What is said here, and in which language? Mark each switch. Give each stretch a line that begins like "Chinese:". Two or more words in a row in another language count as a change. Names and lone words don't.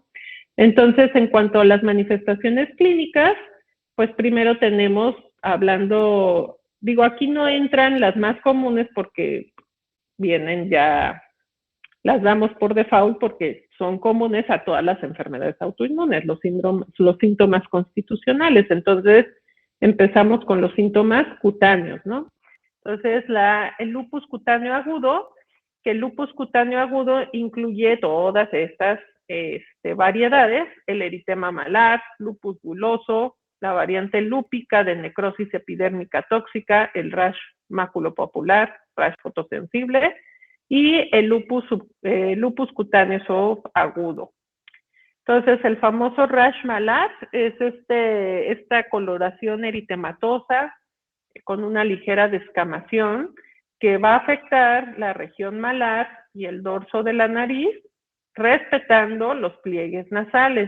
Spanish: Entonces, en cuanto a las manifestaciones clínicas, pues primero tenemos, aquí no entran las más comunes porque vienen ya, las damos por default porque son comunes a todas las enfermedades autoinmunes, los síntomas constitucionales. Entonces, empezamos con los síntomas cutáneos, ¿no? Entonces, el lupus cutáneo agudo, que el lupus cutáneo agudo incluye todas estas variedades: el eritema malar, lupus buloso, la variante lúpica de necrosis epidérmica tóxica, el rash maculopapular, rash fotosensible, y el lupus cutáneo agudo. Entonces, el famoso rash malar es esta coloración eritematosa con una ligera descamación que va a afectar la región malar y el dorso de la nariz, respetando los pliegues nasales.